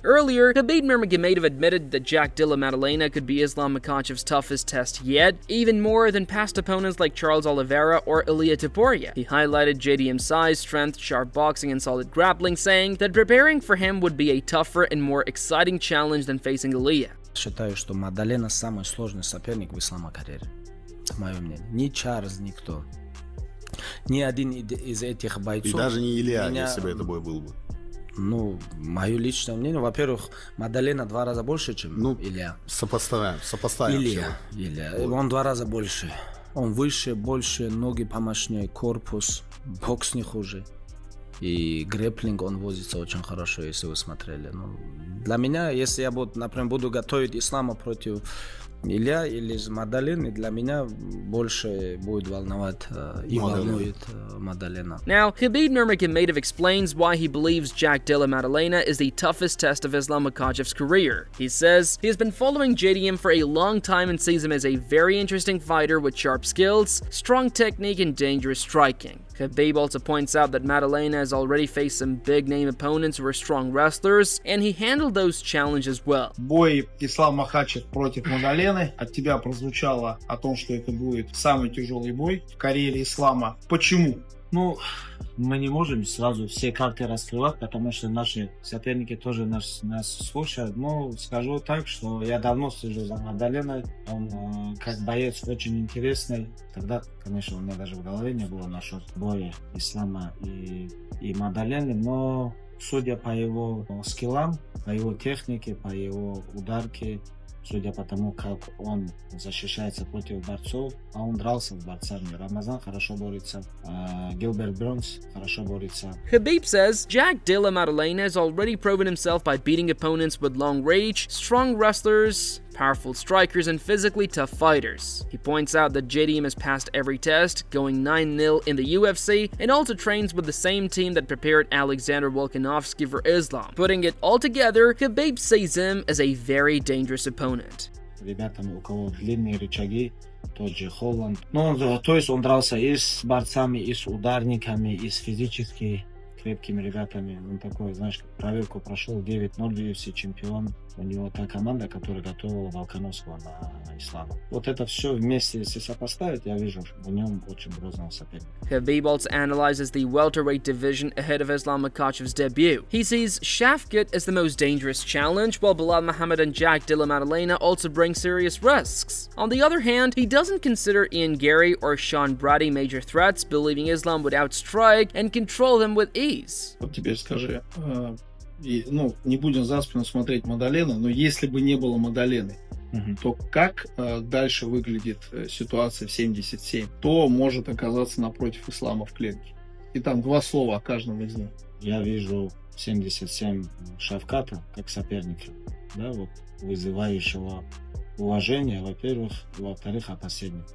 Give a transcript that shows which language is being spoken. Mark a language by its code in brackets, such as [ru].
[en] Earlier, Khabib Nurmagomedov admitted that Jack Dilla Maddalena could be Islam Makhachev's toughest test yet, even more than past opponents like Charles Oliveira or Ilia Topuria. He highlighted JDM's size, strength, sharp boxing, and solid grappling, saying that preparing for him would be a tougher and more exciting challenge than facing Ilia. [ru] Считаю, что Магдалена самый сложный соперник в Ислама карьере. Мое мнение. Ни Чарльз, никто. Ни один из этих бойцов... И даже не Илья, если бы это бой был бы. Ну, мое личное мнение, во-первых, Магдалена 2 раза больше, чем Илья. Сопоставим. Илья. Он 2 раза больше. Он выше, больше, ноги помощнее, корпус, бокс не хуже. И грэпплинг он возится очень хорошо, если вы смотрели. Ну, для меня, если я например, буду готовить Ислама против Илья или Магдалены, для меня больше будет волновать и волнует Магдалена. [en] Now, Khabib Nurmagomedov explains why he believes Jack Dilla Maddalena is the toughest test of Islam Makhachev's career. He says he has been following JDM for a long time and sees him as a very interesting fighter with sharp skills, strong technique, and dangerous striking. Khabib also points out that Maddalena has already faced some big-name opponents who are strong wrestlers, and he handled those challenges well. [ru] Бой Ислам Макхачев против Магдалены. От тебя прозвучало о том, что это будет самый тяжелый бой в карьере Ислама. Почему? Ну, мы не можем сразу все карты раскрывать, потому что наши соперники тоже нас слушают. Но скажу так, что я давно слежу за Магдаленой. Он как боец очень интересный. Тогда, конечно, у меня даже в голове не было насчет боя Ислама и Магдалены, но судя по его скиллам, по его технике, по его ударке, судя по тому, как он защищается против борцов, а он дрался с борцами. Рамазан хорошо борется, Гилберт Бронс хорошо борется. [en] Khabib says Jack Dilla Maddalena has already proven himself by beating opponents with long range, strong wrestlers, powerful strikers, and physically tough fighters. He points out that JDM has passed every test, going 9-0 in the UFC, and also trains with the same team that prepared Alexander Volkanovski for Islam. Putting it all together, Khabib sees him as a very dangerous opponent. [ru] Ребятами, у кого длинные рычаги, тот же Холланд. Ну, то есть он дрался и с борцами, и с ударниками, и с физически крепкими ребятами. Он такой, знаешь, проверку прошел, 9-0 UFC чемпион. У него та команда, которая готовила Волконовского на Ислама. Вот это все вместе, если сопоставить, я вижу в нем очень грозного соперника. [en] Khabib also analyzes the welterweight division ahead of Islam Makhachev's debut. He sees Shafkat as the most dangerous challenge, while Bilal Muhammad and Jack Dilla Maddalena also bring serious risks. On the other hand, he doesn't consider Ian Gary or Sean Brady major threats, believing Islam would outstrike and control them with ease. [ru] Вот теперь скажи, не будем за спину смотреть Магдалену, но если бы не было Магдалены, то как дальше выглядит ситуация в 77? Кто может оказаться напротив Ислама в клетке? И там 2 слова о каждом из них. Я вижу 77 Шавката как соперника, да, вот, вызывающего уважение, во-первых, во-вторых, опасения.